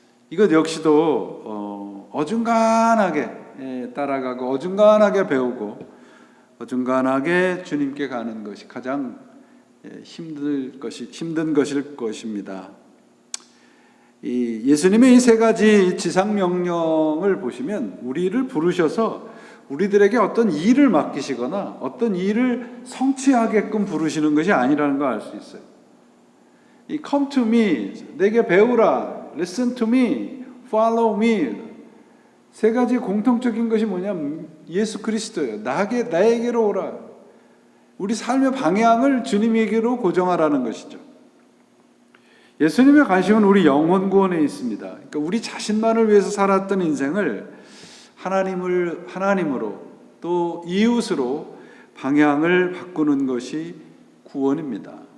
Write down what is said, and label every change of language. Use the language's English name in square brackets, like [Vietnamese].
[Korean] 이것 역시도 어중간하게 따라가고 어중간하게 배우고 어중간하게 주님께 가는 것이 가장 힘든 것일 것입니다. 예수님의 이 세 가지 지상 명령을 보시면 우리를 부르셔서 우리들에게 어떤 일을 맡기시거나 어떤 일을 성취하게끔 부르시는 것이 아니라는 걸 알 수 있어요. [English] 이 Come to me, [Korean] 내게 배우라, [English] Listen to me, Follow me, [Korean] 세 가지 공통적인 것이 뭐냐면 예수 그리스도예요. 나에게로 오라. 우리 삶의 방향을 주님에게로 고정하라는 것이죠. 예수님의 관심은 우리 영혼 구원에 있습니다. 그러니까 우리 자신만을 위해서 살았던 인생을 하나님으로 또 이웃으로 방향을 바꾸는 것이 구원입니다.